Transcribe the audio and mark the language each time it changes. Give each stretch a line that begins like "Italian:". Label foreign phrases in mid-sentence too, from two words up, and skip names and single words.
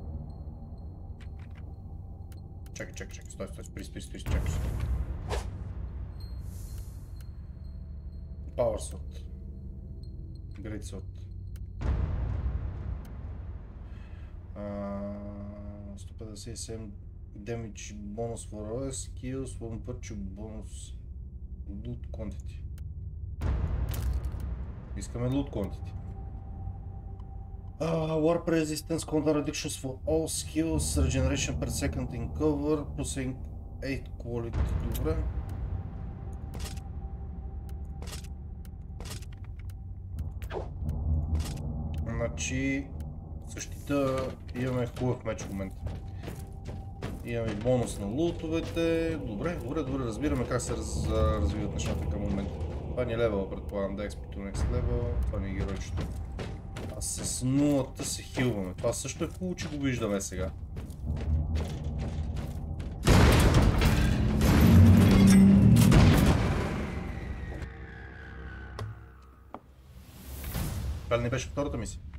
Bulgarian: Чакай, стой, спри, чакай.
English: Power Sword. Great Sword. 157 damage bonus for all skills, one purchase bonus loot quantity.
Bulgarian: Искаме
English: loot quantity. Warp resistance, counter reductions for all skills, regeneration per second in cover, plus 8 quality.
Bulgarian: Добре. Значи защита имаме хубав меч в момента. Имаме бонус на лутовете. Добре, разбираме как се развиват нещата към момента. Това ни е левела, предполагам, да
English: expert to next level.
Bulgarian: Това ни е геройчето. А с нулата се хилваме. Това също е хубаво, че го виждаме сега. Това ли не беше втората мисия?